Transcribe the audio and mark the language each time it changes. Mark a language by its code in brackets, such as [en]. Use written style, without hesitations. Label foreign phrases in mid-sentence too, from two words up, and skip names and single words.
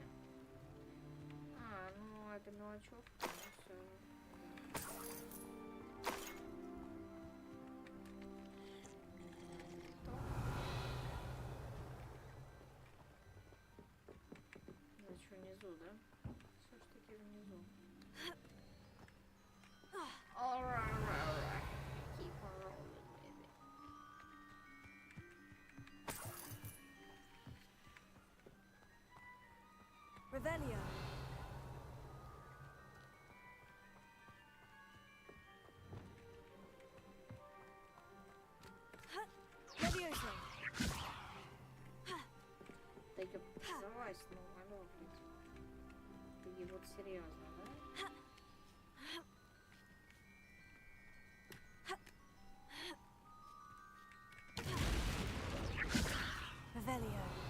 [ru] А, ну это мелочевка. Ну, все. Значит, внизу, да? Все ж таки внизу. [en] Alright. Keep on rolling, baby. [ru] Revelio. Levioso. Так, залазь, ну, алло, блядь. Ты вот серьезно, да? Revelio.